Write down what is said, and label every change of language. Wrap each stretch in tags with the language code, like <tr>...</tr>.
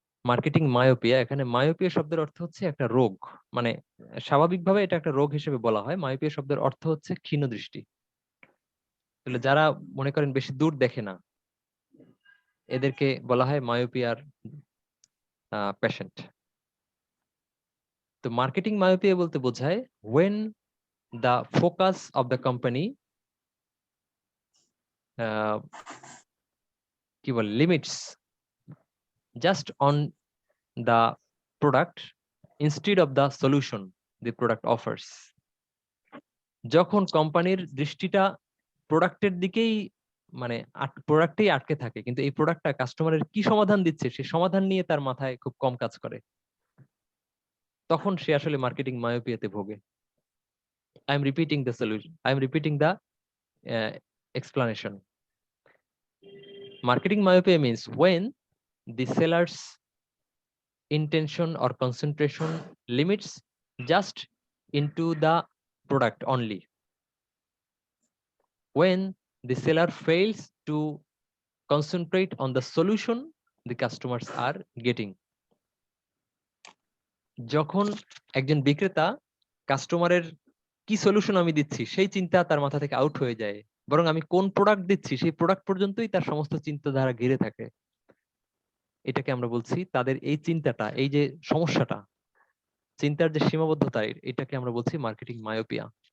<bn>Marketing myopia, এখানে myopia শব্দের অর্থ হচ্ছে একটা রোগ, মানে স্বাভাবিকভাবে এটা একটা রোগ হিসেবে বলা হয়। মায়োপিয়া শব্দের অর্থ হচ্ছে ক্ষীণ দৃষ্টি। তাহলে যারা মনে করেন বেশি দূর দেখে না, এদেরকে বলা হয় মায়োপিয়ার পেশেন্ট। তো মার্কেটিং মায়োপিয়া বলতে বোঝায়</bn> <en>when the focus of the company</en> <bn>কি বলে</bn> <en>Limits just on the product instead of the solution the product offers।</en> <bn>যখন কোম্পানির দৃষ্টিটা প্রোডাক্টের দিকেই মানে প্রোডাক্টেই আটকে থাকে, কিন্তু এই প্রোডাক্টটা কাস্টমারের কি সমাধান দিচ্ছে সে সমাধান নিয়ে তার মাথায় খুব কম কাজ করে, তখন সে আসলে মার্কেটিং মায়োপিয়াতে ভোগে।</bn> <en>I am repeating the solution, I am repeating the explanation. Marketing myopia means when the seller's intention or concentration limits just into the product only. When the seller fails to concentrate on the solution the customers are getting.</en> <bn>যখন একজন বিক্রেতা কাস্টমারের কি solution আমি দিচ্ছি সেই চিন্তা তার মাথা থেকে আউট হয়ে যায়, বরং আমি কোন প্রোডাক্ট দিচ্ছি সেই প্রোডাক্ট পর্যন্তই তার সমস্ত চিন্তাধারা ঘিরে থাকে, এটাকে আমরা বলছি তাদের এই চিন্তাটা, এই যে সমস্যাটা, চিন্তার যে সীমাবদ্ধতা, এটাকে আমরা বলছি মার্কেটিং মায়োপিয়া।</bn>